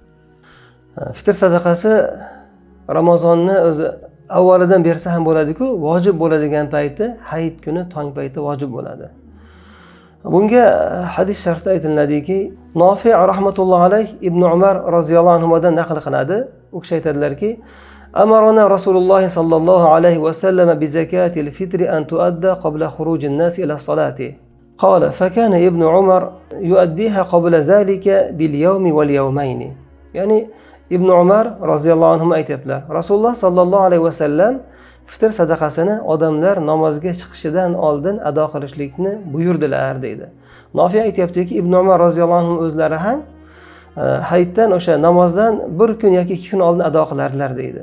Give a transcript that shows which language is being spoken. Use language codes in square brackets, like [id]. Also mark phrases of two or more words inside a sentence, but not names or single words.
[uz] Fitr sadaqasi Ramazonni o'zi avvalidan bersa ham bo'ladi-ku, vojib bo'ladigan payti hayit kuni tong payti vojib bo'ladi. Bunga hadis sharifda aytiladiki, Nofi' [ar] رحمة الله عليه [uz] Ibn Umar roziyallohu anhudan naql qiladi. U kishi aytadilarki, [ar] أمرنا رسول الله صلى الله عليه وسلم بزكاة الفطر أن تؤدى قبل خروج الناس إلى الصلاة. قال فكان ابن عمر يؤديها قبل ذلك باليوم واليومين. [uz] يعني Ibn Umar [ar] رضي الله عنه [uz] aytiblar. Rasululloh [ar] صلى الله عليه وسلم [uz] fitr sadaqasini odamlar namozga chiqishidan oldin ado qilishlikni buyurdilar deydi. Nofiy aytyaptiki, Ibn Umar [ar] رضي الله عنه [uz] o'zlari ham hayitdan o'sha namozdan bir kun yoki 2 kun oldin ado qilardilar deydi.